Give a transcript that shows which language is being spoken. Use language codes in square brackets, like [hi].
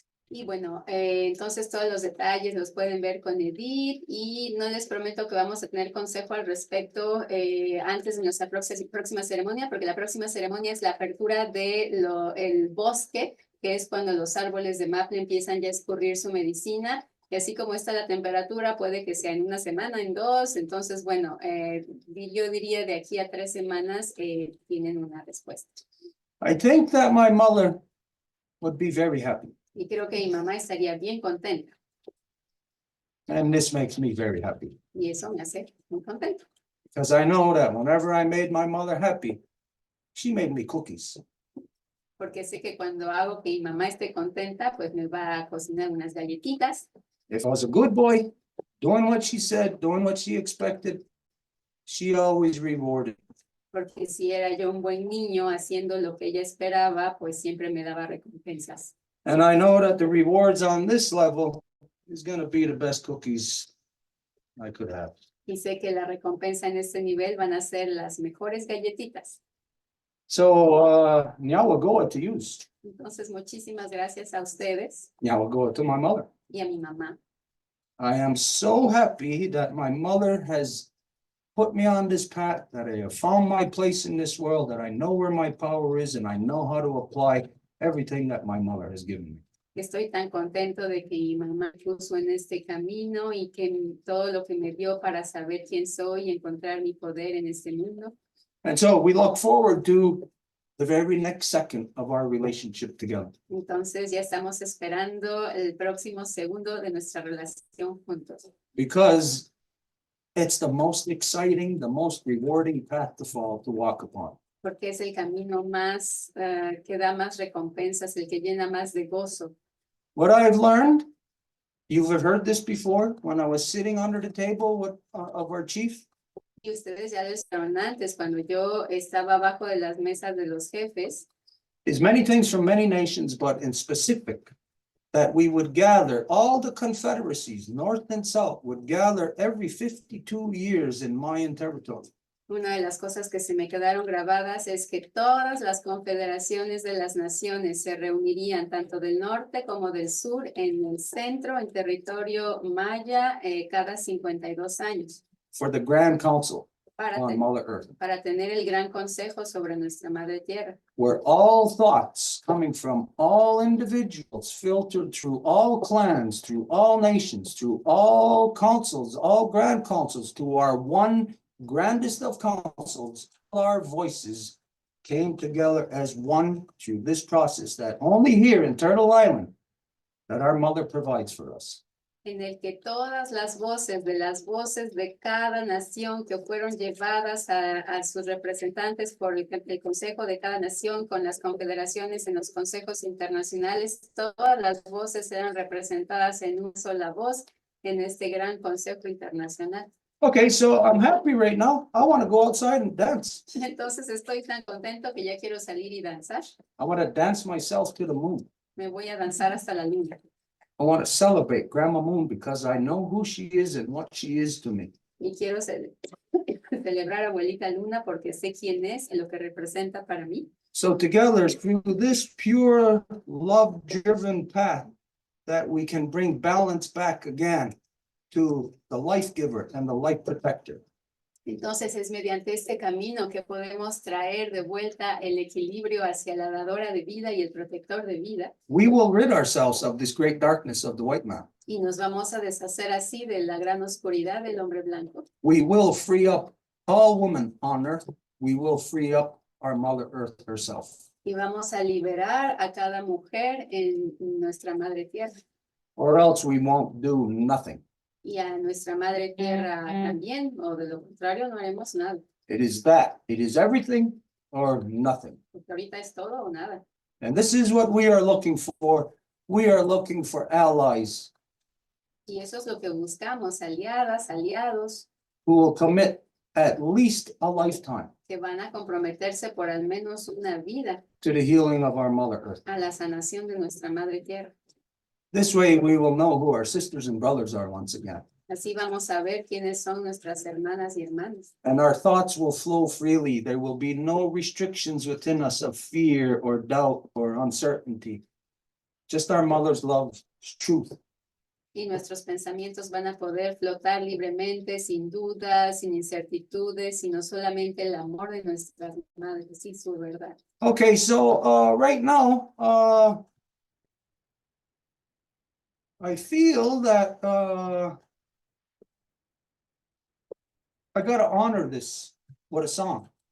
[es] Y bueno, entonces todos los detalles los pueden ver con Edith, y no les prometo que vamos a tener consejo al respecto antes de nuestra próxima ceremonia, porque la próxima ceremonia es la apertura del bosque, que es cuando los árboles de maple empiezan ya a escurrir su medicina. Y así como está la temperatura, puede que sea en 1 semana, en 2. Entonces, bueno, yo diría de aquí a 3 semanas tienen una respuesta. [en] I think that my mother would be very happy. [es] Y creo que mi mamá estaría bien contenta. [en] And this makes me very happy. [es] Y eso me hace muy contenta. [en] Because I know that whenever I made my mother happy, she made me cookies. [es] Porque sé que cuando hago que mi mamá esté contenta, pues me va a cocinar unas galletitas. [en] If I was a good boy, doing what she said, doing what she expected, she always rewarded. [es] Porque si era yo un buen niño haciendo lo que ella esperaba, pues siempre me daba recompensas. [en] And I know that the rewards on this level is going to be the best cookies I could have. [es] Y sé que la recompensa en este nivel van a ser las mejores galletitas. [en] So, Nyawagoa to use. [es] Entonces, muchísimas gracias a ustedes [en] Nyawagoa to my mother. [es] y a mi mamá. [en] I am so happy that my mother has put me on this path, that I have found my place in this world, that I know where my power is, and I know how to apply everything that my mother has given me. [es] Estoy tan contento de que mi mamá me puso en este camino y que todo lo que me dio para saber quién soy y encontrar mi poder en este mundo. [en] And so we look forward to the very next second of our relationship together. [es] Entonces ya estamos esperando el próximo segundo de nuestra relación juntos. [en] Because it's the most exciting, the most rewarding path to walk upon. [es] Porque es el camino más que da más recompensas, el que llena más de gozo. [en] What I've learned, you've heard this before, when I was sitting under the table with, of our chief. [es] Y ustedes ya lo escucharon antes, cuando yo estaba abajo de las mesas de los jefes, [en] Is many things from many nations, but in specific, that we would gather, all the confederacies, north and south, would gather every 52 years in Mayan territory. [es] una de las cosas que se me quedaron grabadas es que todas las confederaciones de las naciones se reunirían, tanto del norte como del sur, en el centro, en territorio maya, cada 52 años. [en] For the Grand Council [es] Para, [en] on Mother Earth, [es] para tener el gran consejo sobre nuestra madre tierra. [en] where all thoughts coming from all individuals filtered through all clans, through all nations, through all councils, all grand councils, to our one grandest of councils, all our voices came together as one through this process that only here in Turtle Island that our mother provides for us. [es] En el que todas las voces de cada nación que fueron llevadas a sus representantes por el consejo de cada nación con las confederaciones en los consejos internacionales, todas las voces eran representadas en una sola voz en este gran consejo internacional. [en] Okay, so I'm happy right now. I want to go outside and dance. [es] Entonces estoy tan contento que ya quiero salir y danzar. [en] I want to dance myself to the moon. [es] Me voy a danzar hasta la luna. [en] I want to celebrate Grandma Moon because I know who she is and what she is to me. [es] Y quiero celebrar a Abuelita Luna porque sé quién es y lo que representa para mí. [en] So together, through this pure, love-driven path, that we can bring balance back again to the life giver and the life protector. [es] Entonces es mediante este camino que podemos traer de vuelta el equilibrio hacia la dadora de vida y el protector de vida. [en] We will rid ourselves of this great darkness of the white man. [es] Y nos vamos a deshacer así de la gran oscuridad del hombre blanco. [en] We will free up all women on earth. We will free up our Mother Earth herself. [es] Y vamos a liberar a cada mujer en nuestra madre tierra. [en] Or else we won't do nothing. [es] Y a nuestra madre tierra también, o de lo contrario no haremos nada. [en] It is that. It is everything or nothing. [es] Porque ahorita es todo o nada. [en] And this is what we are looking for. We are looking for allies [es] Y eso es lo que buscamos, aliadas, aliados, [en] who will commit at least a lifetime [es] que van a comprometerse por al menos una vida [en] to the healing of our Mother Earth. [es] a la sanación de nuestra madre tierra. [en] This way we will know who our sisters and brothers are once again. [es] Así vamos a ver quiénes son nuestras hermanas y hermanos. [en] And our thoughts will flow freely. There will be no restrictions within us of fear or doubt or uncertainty. Just our mother's love, truth. [es] Y nuestros pensamientos van a poder flotar libremente, sin dudas, sin incertitudes, sino solamente el amor de nuestras madres y su verdad. [en] Okay, so right now, I feel that I gotta honor this with a song.